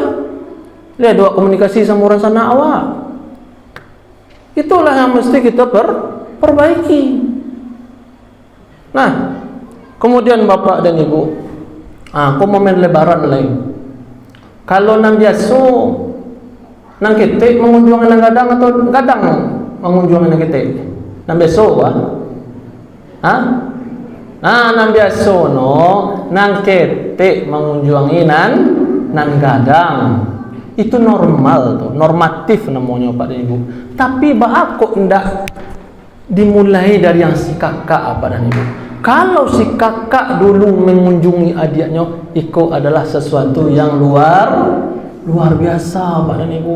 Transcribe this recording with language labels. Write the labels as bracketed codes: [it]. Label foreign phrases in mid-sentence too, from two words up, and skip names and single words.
[id] Lihat dua komunikasi sama orang sana awak. Itulah yang mesti kita perbaiki. Nah, kemudian bapak dan ibu, aku momen lebaran lain. [min] Kalau nang biasa, nang ketek mengunjungi nang gadang atau gadang mengunjungi nang ketek. Nang biasa, nang biasa nang ketek mengunjungi nang gadang. [id] Itu normal tuh, normatif namanya Pak dan Ibu. Tapi bapak kok ndak dimulai dari yang si kakak Pak dan Ibu. Kalau si kakak dulu mengunjungi adiknya, itu adalah sesuatu yang luar biasa Pak dan Ibu.